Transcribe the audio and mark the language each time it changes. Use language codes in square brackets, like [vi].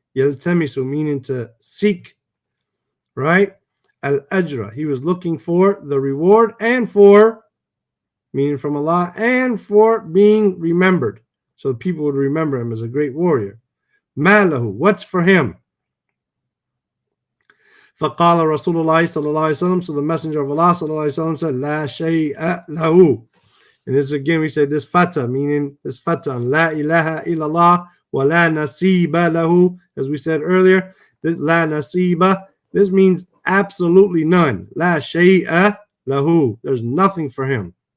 [en] Yaltamisu, meaning to seek, right? Al ajra, he was looking for the reward, and for, meaning from Allah, and for being remembered, so people would remember him as a great warrior. Malahu, what's for him? [ar] فقال رسول الله صلى الله عليه وسلم, [en] so the Messenger of Allah [ar] صلى الله عليه وسلم [en] said, [ar] لا شيء له. [en] And this again, we said this fata, meaning this fata, [ar] la ilaha illallah wa la nasiba lahu, [en] as we said earlier. La nasiba, this means absolutely none. La shay'a lahu, there's nothing for him.